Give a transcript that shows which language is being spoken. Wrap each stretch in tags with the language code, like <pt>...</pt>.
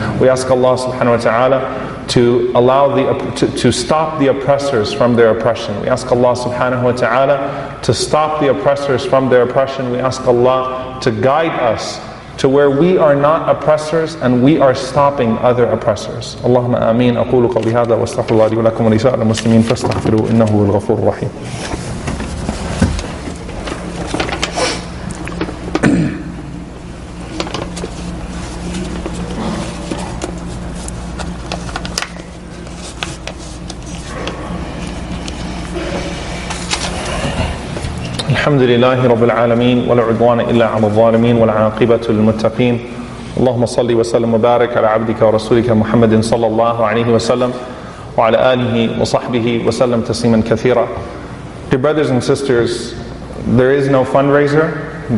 <en>We ask Allah subhanahu wa ta'ala to allow to stop the oppressors from their oppression. We ask Allah subhanahu wa ta'ala to stop the oppressors from their oppression. We ask Allah to guide us to where we are not oppressors and we are stopping other oppressors.</en> <ar>Allahumma ameen. أقول قولي هذا واستغفر الله لي ولكم ولسائر المسلمين فاستغفروه إنه هو الغفور الرحيم. الحمد لله رب العالمين ولا عدوان إلا على الظالمين والعاقبة للمتقين. اللهم صل وسلم وبارك على عبدك ورسولك محمد صلى الله عليه وسلم وعلى آله وصحبه وسلم تسليما كثيرا.</ar> <en>Dear brothers and sisters, there is no fundraiser.</en>